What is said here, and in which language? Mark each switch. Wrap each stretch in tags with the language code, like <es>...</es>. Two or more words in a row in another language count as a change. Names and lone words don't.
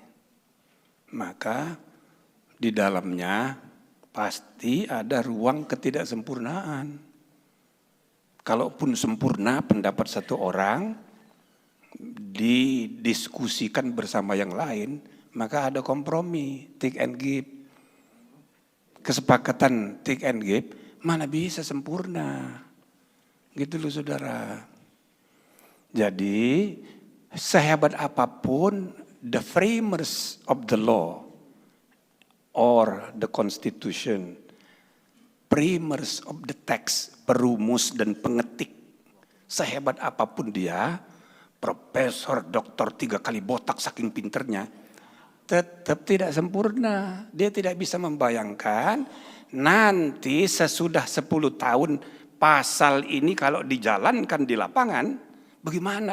<id>Maka di dalamnya pasti ada ruang ketidaksempurnaan. Kalaupun sempurna pendapat satu orang didiskusikan bersama yang lain, maka ada kompromi,</id> <en>take and give.</en> <id>Kesepakatan</id> <en>take and give</en> <id>mana bisa sempurna. Gitu loh saudara. Jadi sehebat apapun</id> <en>the framers of the law or the constitution, framers of the text,</en> <id>perumus dan pengetik, sehebat apapun dia, profesor, doktor 3 kali botak saking pinternya, tetap tidak sempurna. Dia tidak bisa membayangkan nanti sesudah 10 tahun pasal ini kalau dijalankan di lapangan, bagaimana?</id>